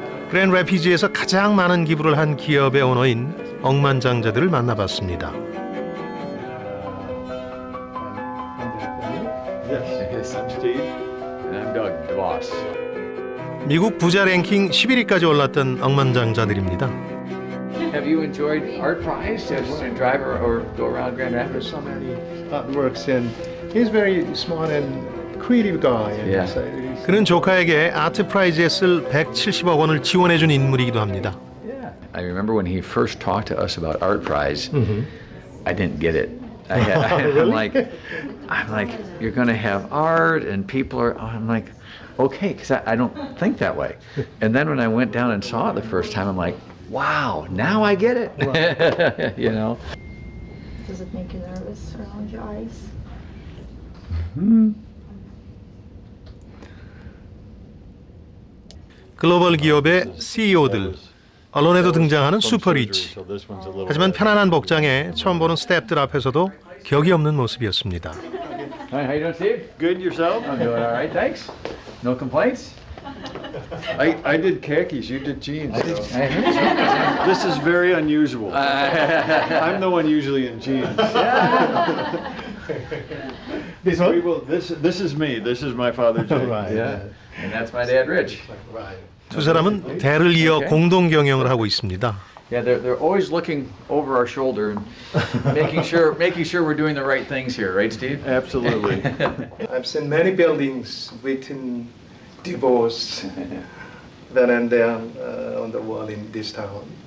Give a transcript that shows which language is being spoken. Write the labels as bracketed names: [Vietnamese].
[Korean] 그랜드 래피즈에서 가장 많은 기부를 한 기업의 오너인 억만장자들을 만나봤습니다. [English] Yes, I'm Steve. And I'm Doug, the boss. [Korean] 미국 부자 랭킹 11위까지 올랐던 억만장자들입니다. [English] Have you enjoyed Art Prize as a driver or go around Grand Rapids? So many artworks, and he's very smart and creative guy. And Yeah. so he's- [Korean] 그는 조카에게 아트 프라이즈에 쓸 170억 원을 지원해준 인물이기도 합니다. [English] I remember when he first talked to us about Art Prize, I didn't get it. I'm like, you're going to have art and people are. I'm like, okay, because I don't think that way. And then when I went down and saw it the first time, I'm like, wow, now I get it. You know. Does it make you nervous around your eyes? [Korean] 글로벌 기업의 CEO들, 언론에도 등장하는 슈퍼리치. 하지만 편안한 복장에 처음 보는 스태프들 앞에서도 격이 없는 모습이었습니다. [English] Hi, how you doing, Steve? Good yourself? I'm doing all right, thanks. No complaints. I did khakis, you did jeans. I heard so. This is very unusual. I'm the one usually in jeans. This one? This is me. This is my father Jay. Yeah, and that's my dad, Rich. [Korean] 두 사람은 대를 이어 공동 경영을 하고 있습니다. [English] Yeah, they're always looking over our shoulder and making sure we're doing the right things here, right, Steve? Absolutely. I've seen many buildings written divorce then and there on the wall in this town.